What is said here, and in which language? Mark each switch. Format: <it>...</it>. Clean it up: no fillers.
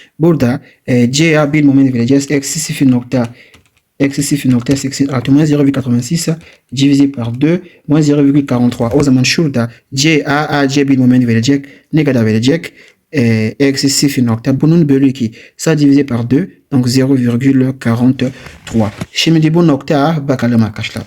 <tr>Burada CA bir moment vereceğiz. Eksi 0.86</tr> <fr>moins 0,86 divisé par 2 moins 0,43.</fr> <tr>O zaman şurada AC bir moment verecek. Ne kadar verecek? Eksi 0 bunun bölü 2.</tr> <fr>Ça divisé par 2. Donc 0,43.</fr> <tr>Şimdi bu noktaya bakalım arkadaşlar.</tr>